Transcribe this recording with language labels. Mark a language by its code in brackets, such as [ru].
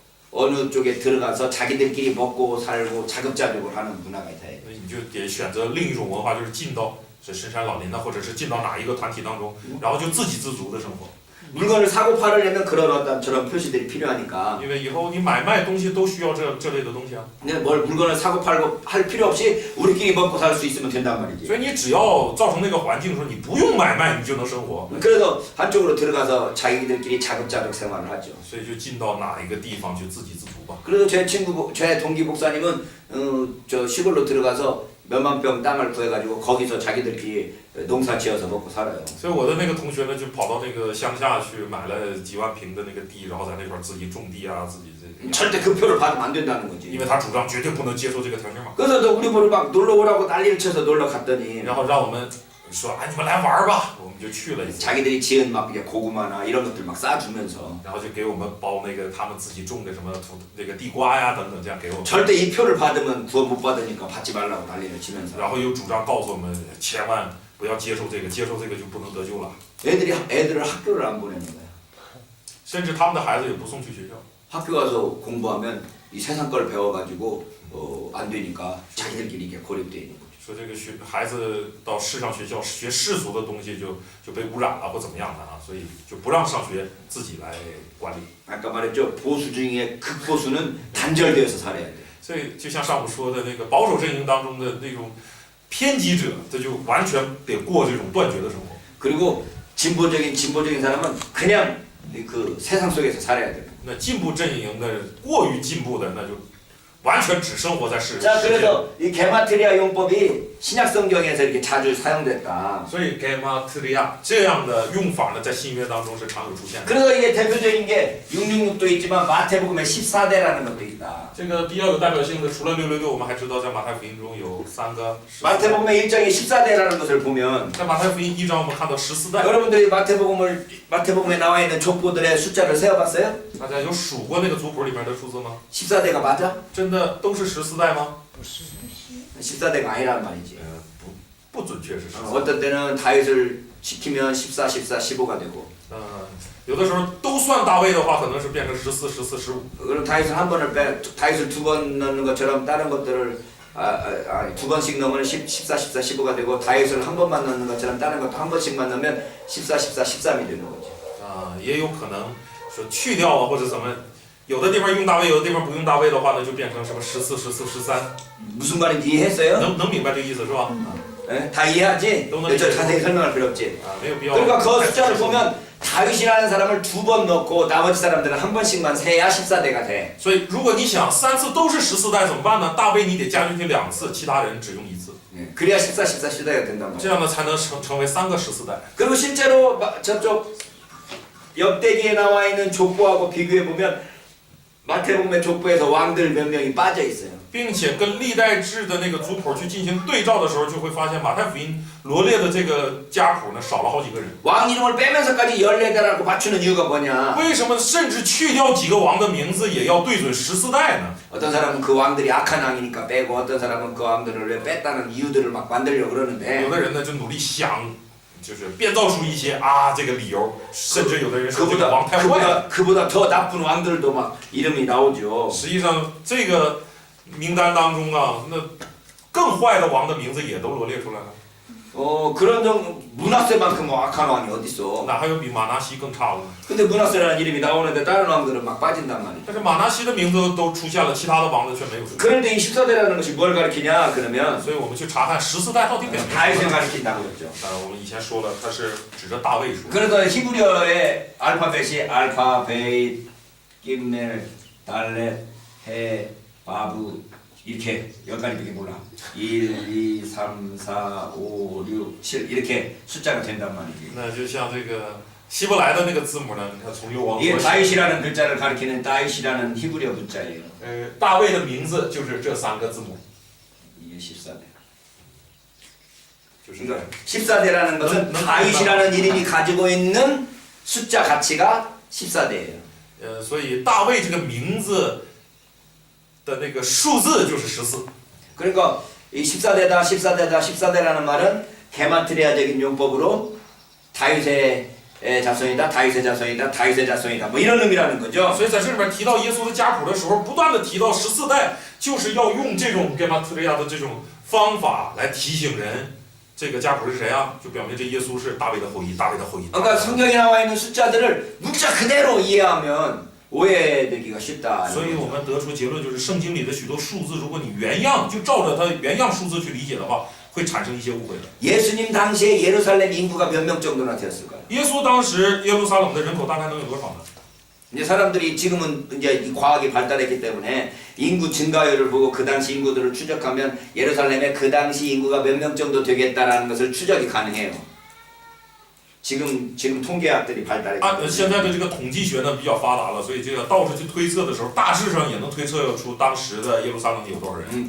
[ko] 어느 쪽에 들어가서 자기들끼리 먹고 살고 자급자족을 하는 문화가 있다. [zh] 那你就得选择另一种文化，就是进到是深山老林呐，或者是进到哪一个团体当中，然后就自给自足的生活。 [ko] 물건을 사고 팔으려면 그런 어떤 저런 표시들이 필요하니까. [zh] 因为以后你买卖东西都需要这类的东西啊， [ko] 근데 뭘 물건을 사고 팔고 할 필요 없이 우리끼리 먹고 살 수 있으면 된단 말이지. [zh] 所以你只要造成那个环境的时候，你不用买卖，你就能生活。 [ko] 그래서 한쪽으로 들어가서 자기들끼리 자급자족 생활을 하죠. [zh] 所以就进到哪一个地方就自给自足吧。 [ko] 그래서 제 동기 목사님은 저 시골로 들어가서 몇만 평 땅을 구해가지고 거기서 자기들끼리 농사 지어서 먹고 살아요. [zh] 所以我的那个同学呢，就跑到那个乡下去买了几万平的那个地，然后在那块儿自己种地啊，自己这。 [ko] 절대 그 표를 받으면 안 된다는 [zh] 因为他主张绝对不能接受这个条形码， [ko] 그래서 또 우리 보러 막 놀러 오라고 난리를 쳐서 놀러 갔더니 [zh] 然后让我们说，哎，你们来玩儿吧，我们就去了一次， [ko] 자기들이 지은 막 이게 고구마나 이런 것들 막 싸주면서 [zh] 然后就给我们包那个他们自己种的什么那个地瓜呀等等，这样给我们， [ko] 절대 이 표를 받으면 구원 못 받으니까 받지 말라고 난리를 치면서 [zh] 然后又主张告诉我们，千万不要接受这个，接受这个就不能得救了， [ko] 애들을 학교를 안 보내는 거야. [zh] 甚至他们的孩子也不送去学校。 [ko] 학교 가서 공부하면 이 세상 걸 배워가지고 안 되니까 자기들끼리 이렇게 고립돼 있는 거죠. [zh] 说这个孩子到世上学校学世俗的东西就被污染了或怎么样的啊，所以就不让上学，自己来管理。 [ko] 아까 말했죠. 보수 중에 극보수는 단절되어서 살아야 돼. [zh] 所以就像上午说的那个保守阵营当中的那种偏激者，这就完全得过这种断绝的生活。 [ko] 그리고 진보적인 사람은 그냥 그 세상 속에서 살아야 돼. [zh] 那进步阵营的过于进步的，那就完全只生活在世 [ko] 자, [zh] 界。 [ko] 그래서 이 게마트리아 용법이 신약 성경에서 이렇게 자주 사용됐다. [zh] 所以 게마트리아 这样的用法呢，在新约当中是常有出现的。 [ko] 그래서 이게 대표적인 게 666도 있지만 마태복음에 14대라는 것도 있다. [zh] 这个比较有代表性的，除了666，我们还知道在马太福音中有3个14代。 [ko] 마태복음의 1장에 14대라는 것을 보면 [zh] 在马太福音1章，我们看到14代。 [ko] 여러분들이 마태복음에 나와 있는 족보들의 숫자를 세어봤어요? [zh] 大家有数过那个族谱里面的数字吗？ [ko] 14대가 맞아? [zh] 真的都是14代吗？ [ko] 14대가 아니란 말이지. [zh] 不准确是14。 [ko] 어떤 때는 다윗을 지키면 14, 14, 15가 되고 [zh] 有的时候都算大卫的话，可能是变成14、14、15。 [ko] 그럼 다윗을 한 번을 다윗을 두 번 넣는 것처럼 다른 것들을 두 번씩 넣으면 14, 14, 15가 되고 다윗을 한 번만 넣는 것처럼 다른 것도 한 번씩만 넣으면 14, 14, 13이 되는 거지. [zh] 也有可能说去掉啊，或者怎么，有的地方用大卫，有的地方不用大卫的话呢，就变成什么14、14、13。 [ko] 무슨 말인지 이해했어요? [zh] 能明白这个意思是吧？ [ko] 네? 다 이해하지? 너무 저 이해해요. 자세히 설명할 필요 없지. [zh] 没有必要。 [ko] 그러니까 그 숫자를 보면 다윗이라는 사람을 두 번 넣고 나머지 사람들은 한 번씩만 세야 14대가 돼. [zh] 所以如果你想3次都是14代怎么办呢？大卫你得加进去2次，其他人只用1次， [ko] 그래야 14, 14, 14대가 된단 말이야. [zh] 这样呢才能成为3个14代。 [ko] 그리고 실제로 저쪽 역대기에 나와 있는 족보하고 비교해 보면 마태복음의 족보에서 왕들 몇 명이 빠져 있어요. [zh] 并且跟历代志的那个族谱去进行对照的时候，就会发现马太福音罗列的这个家谱呢少了好几个人。 [ko] 왕 이름을 빼면서까지 14대라고 맞추는 이유가 뭐냐? [zh] 为什么甚至去掉几个王的名字也要对准14代呢？ [ko] 어떤 사람은 그 왕들이 악한 왕이니까 빼고 어떤 사람은 그 왕들을 왜 뺐다는 이유들을 막 만들려고 그러는데 [zh] 有的人呢就努力想，就是编造出一些这个理由，甚至有的人说这个王太坏。 [ko] 그보다 더 나쁜 왕들도 막 이름이 나오죠. [zh] 实际上这个名单当中啊，那更坏的王的名字也都罗列出来了。 [ko] 그런 문하세만큼 악한 왕이 어딨어? [zh] 那还有比马拿西更差的呢？ [ko] 근데 문하세라는 이름이 나오는데 다른 왕들은 막 빠진단 말이야. [zh] 但是马拿西的名字都出现了，其他的王子却没有出现。 [ko] 그런데 이 14대라는 것이 뭘 가리키냐? 그러면 [zh] 所以我们去查看14代到底表明什 [ko] 다윗을 [zh] 么。 [ko] 가리킨다고 그랬죠. [zh] 我们以前说了，它是指着大卫说。 [ko] 그래서 히브리어의 알파벳이 알파, 베이, 김멜, 달렛, 해, 바브, 이렇게 여기까지밖에 몰라. 1, 2, 3, 4, 5, 6, 7 이렇게 숫자가 된단 말이지. [zh] 那就像这个希伯来的那个字母呢，你看从右往 [ko] 이게 [zh] 左写， [ko] 다윗이라는 글자를 가리키는 다윗이라는 히브리어 문자예요. [zh] 大卫的名字就是这3个字母， [ko] 이게 14대. [zh] 就是这样 [ko] 그러니까 14대라는 것은 다윗이라는 이름이 가지고 있는 숫자 가치가 14대예요. [zh] 所以大卫这个名字的那个数字就是14。 [ko] 그러니까 이 14대다 14대다 14대라는 말은 게마트리아적인 용법으로 다윗의 자손이다 다윗의 자손이다 다윗의 자손이다 뭐 이런 의미라는 거죠. [zh] 所以在这里面提到耶稣的家谱的时候，不断的提到14代，就是要用这种给马特利亚的这种方法来提醒人，这个家谱是谁啊？就表明这耶稣是大卫的后裔，大卫的后裔。 [ko] 그러니까 성경에 나와 있는 숫자들을 문자 그대로 이해하면 오해되기가 쉽다. [zh] 所以我们得出结论就是，圣经里的许多数字，如果你原样就照着它原样数字去理解的话，会产生一些误会的。 [ko] 예수님 당시에 예루살렘 인구가 몇 명 정도나 되었을까요? [zh] 耶稣当时耶路撒冷的人口大概能有多少呢？ [ko] 이제 사람들이 지금은 이제 이 과학이 발달했기 때문에 인구 증가율을 보고 그 당시 인구들을 추적하면 예루살렘에 그 당시 인구가 몇 명 정도 되겠다라는 것을 추적이 가능해요. 지금 통계학들이 발달했기 [zh] 现 [ko] 때문에 [zh] 在的这个统计学呢比较发达了，所以这个到处去推测的时候，大致上也能推测出当时的耶路撒冷有多少人。